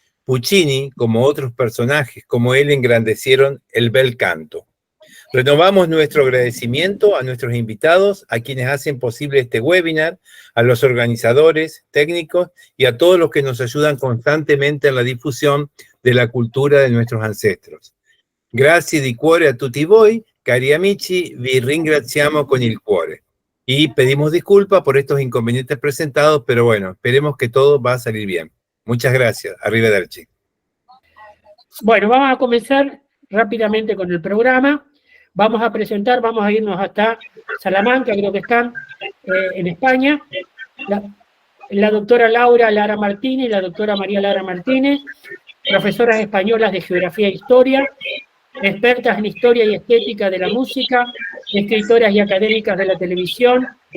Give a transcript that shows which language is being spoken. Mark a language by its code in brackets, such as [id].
[es] Puccini, como otros personajes como él, engrandecieron el bel canto. Renovamos nuestro agradecimiento a nuestros invitados, a quienes hacen posible este webinar, a los organizadores, técnicos y a todos los que nos ayudan constantemente en la difusión de la cultura de nuestros ancestros. [it] Grazie di cuore a tutti voi, cari amici, vi ringraziamo con il cuore. [es] Y pedimos disculpas por estos inconvenientes presentados, pero bueno, esperemos que todo va a salir bien. Muchas gracias. [it] Arrivederci. [es] Bueno, vamos a comenzar rápidamente con el programa. Vamos a presentar, vamos a irnos hasta Salamanca, creo que están en España, la doctora Laura Lara Martínez y la doctora María Lara Martínez, profesoras españolas de Geografía e Historia, expertas en Historia y Estética de la Música, escritoras y académicas de la televisión.